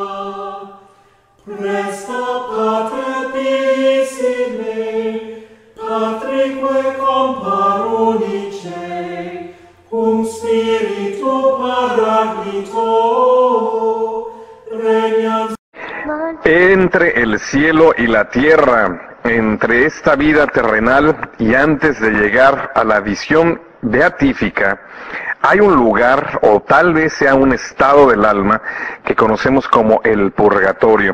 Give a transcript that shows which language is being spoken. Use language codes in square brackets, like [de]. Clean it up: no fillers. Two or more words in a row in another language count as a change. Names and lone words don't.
[la] Presta pater pisime, patrique compar unice, cum spiritu paraclito, regnans. [es] Entre el cielo y la tierra, entre esta vida terrenal y antes de llegar a la visión beatífica, hay un lugar, o tal vez sea un estado del alma, que conocemos como el purgatorio.